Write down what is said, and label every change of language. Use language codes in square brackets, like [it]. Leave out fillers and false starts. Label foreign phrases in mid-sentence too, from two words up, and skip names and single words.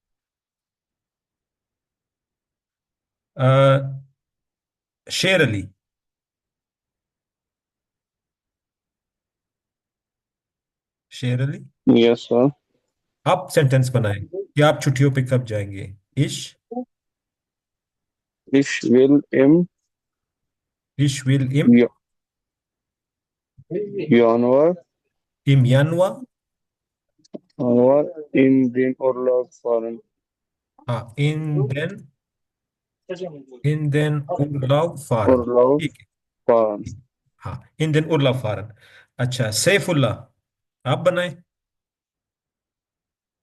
[hi] शेर अली, शेर अली, [en] यस सर। [hi] आप सेंटेंस बनाएं कि आप छुट्टियों पे कब जाएंगे। इश, [de] Ich will ich will im Ja- Januar, im Januar, Januar in den Urlaub fahren. हाँ, in den Urlaub fahren। Urlaub [hi] ठीक है, [de] fahren. हाँ, in den Urlaub fahren। [hi] अच्छा, सैफुल्लाह, आप बनाएं।